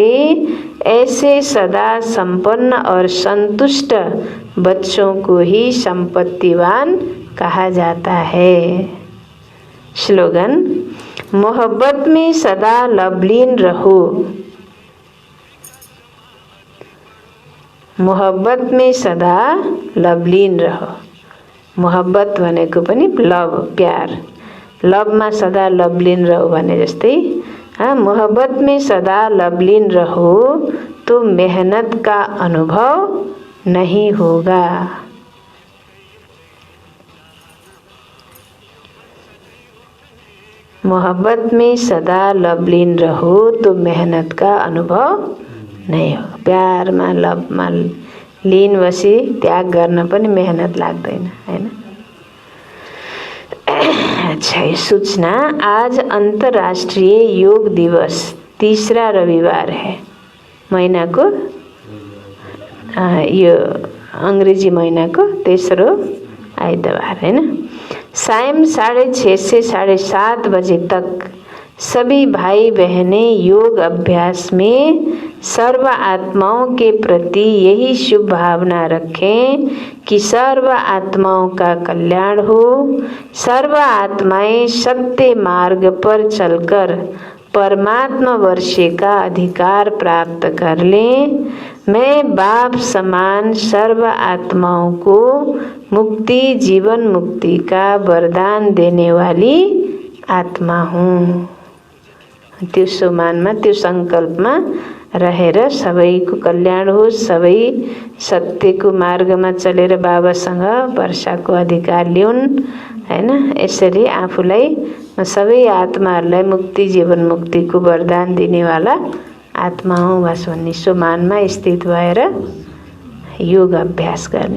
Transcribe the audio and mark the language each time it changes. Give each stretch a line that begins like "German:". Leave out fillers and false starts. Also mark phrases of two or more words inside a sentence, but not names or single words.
Hindi: ऐसे सदा संपन्न और संतुष्ट बच्चों को ही संपत्तिवान कहा जाता है। स्लोगन। मोहब्बत में सदा लवलीन रहो। मोहब्बत में सदा लवलीन रहो।
Nepali: मोहब्बत भनेको पनि लव, प्यार। लवमा सदा लवलीन रहो भने जस्तै
Hindi: मोहब्बत में सदा लवलीन रहो तो मेहनत का अनुभव नहीं होगा। मोहब्बत में सदा लवलीन रहो तो मेहनत का अनुभव नहीं होगा।
Nepali: प्यारमा लवमा लीन बसी त्याग गर्न पनि मेहनत लाग्दैन हैन।
Hindi: अच्छा, ये सूचना, आज अंतर्राष्ट्रीय योग दिवस, तीसरा रविवार है महीना को,
Nepali: यो अंग्रेजी महीना को तेस्रो आइतबार
Hindi: है ना। सायं 6:30 से 7:30 बजे तक सभी भाई बहनें योग अभ्यास में सर्व आत्माओं के प्रति यही शुभ भावना रखें कि सर्व आत्माओं का कल्याण हो, सर्व आत्माएं सत्य मार्ग पर चलकर परमात्मा वर्षे का अधिकार प्राप्त कर लें। मैं बाप समान सर्व आत्माओं को मुक्ति, जीवन मुक्ति का वरदान देने वाली आत्मा हूँ।
Nepali: त्यो सुमानमा, त्यो संकल्पमा रहेर सबैको कल्याण होस्, सबै सत्यको मार्गमा चलेर बाबासँग वर्षाको अधिकार ल्याउन् हैन। यसरी आफूलाई सबै आत्माहरूलाई मुक्ति, जीवन मुक्तिको वरदान दिनेवाला आत्मा हूँ बस भन्ने सुमानमा स्थित भएर योग अभ्यास गर्ने।